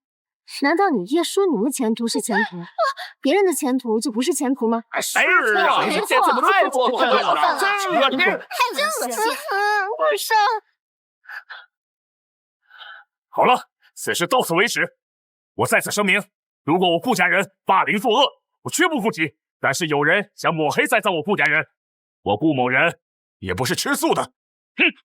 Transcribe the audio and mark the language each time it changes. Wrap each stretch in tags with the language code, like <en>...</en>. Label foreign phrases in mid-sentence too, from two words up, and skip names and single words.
<zh>難道你葉舒寧的前途是前途，別人的前途就不是前途嗎？是啊，你這怎麼太過分了？太真惡心！我上。好了，此事到此為止。我在此聲明，如果我顧家人霸凌作惡，我絕不負責。但是有人想抹黑栽贓我顧家人，我顧某人也不是吃素的。哼！</zh>